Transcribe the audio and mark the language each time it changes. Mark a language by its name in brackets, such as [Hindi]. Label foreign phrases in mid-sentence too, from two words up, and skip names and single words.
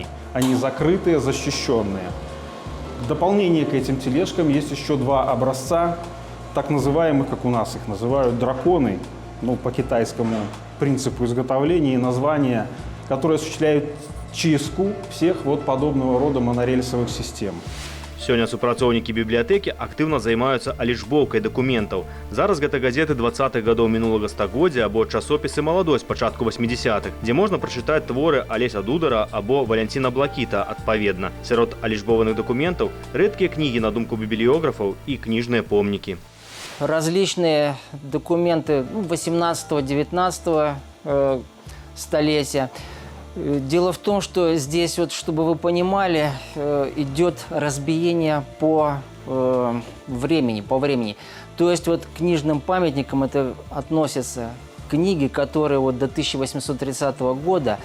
[Russian] Они закрытые, защищенные. В дополнение к этим тележкам есть еще два образца, так называемых, как у нас их называют, драконы, по китайскому принципу изготовления и названия, которые осуществляют чистку всех подобного рода монорельсовых систем. [Belarusian] Сёння супрацоўнікі бібліятэкі актыўна займаюцца алічбоўкай дакументаў. Зараз гэта газеты 20-х гадоў мінулага стагоддзя або часопісы «Маладосць» пачатку 80-х, дзе можна прачытаць творы Алеся Дудара або Валянціна Блакіта, адпаведна. Сярод алічбованых дакументаў рэдкія кнігі, на думку бібліёграфаў, і кніжныя помнікі. [Russian] Различные документы 18-19 столетия. Дело в том, что здесь, чтобы вы понимали, идет разбиение по времени. То есть к книжным памятникам это относятся книги, которые до 1830 года.